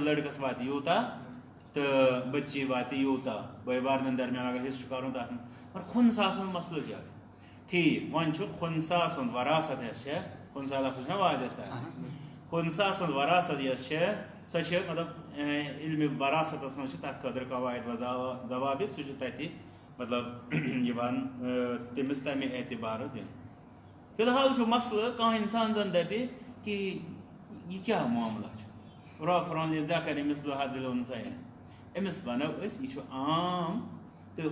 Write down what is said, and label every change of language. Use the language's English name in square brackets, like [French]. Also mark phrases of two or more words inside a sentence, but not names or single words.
[Kashmiri] لڑکس واتہِ یوٗتاہ تہٕ بچی واتہِ یوٗتاہ بٲے بارنٮ۪ن درمیان اگر حصہٕ چھُ کرُن تتھ منٛز مگر خُنسا سُنٛد مسلہٕ کیٛاہ چھُ ٹھیٖک وۄنۍ چھُ خُنسا سُنٛد وراثت یۄس چھےٚ خُنسا لفظ چھُنہ واضح سان خُنسا سٕنٛز وراثت یۄس چھےٚ سۄ چھےٚ مطلب علمِ وراثتس منٛز چھِ تتھ خٲطرٕ قواعد و ضوابط سُہ چھُ تتہِ مطلب یِوان تٔمِس تمہِ اعتبارٕ دِنہٕ فی الحال چھُ مسلہٕ کانٛہہ انسان زن دپہِ کہ یہ کیٛاہ معاملہ چھُ رب فرمان [Arabic] للذکر مثل حظ الانثیین [Kashmiri] أمِس ونو أسۍ یہِ چھُ عام تہٕ